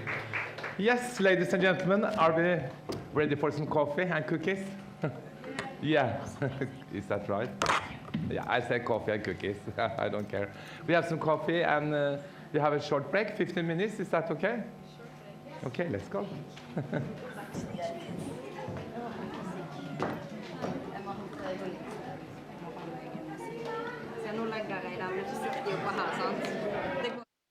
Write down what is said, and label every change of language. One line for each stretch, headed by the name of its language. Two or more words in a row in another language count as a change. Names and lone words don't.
English: Yes, ladies and gentlemen, are we Ready for some coffee and cookies? Yeah, is that right? Yeah, I say coffee and cookies. I don't care. We have some coffee and we have a short break, 15 minutes. Is that okay? Okay, let's go.
Norwegian: Skal nå legge deg der, men så sitter de oppe her, sant?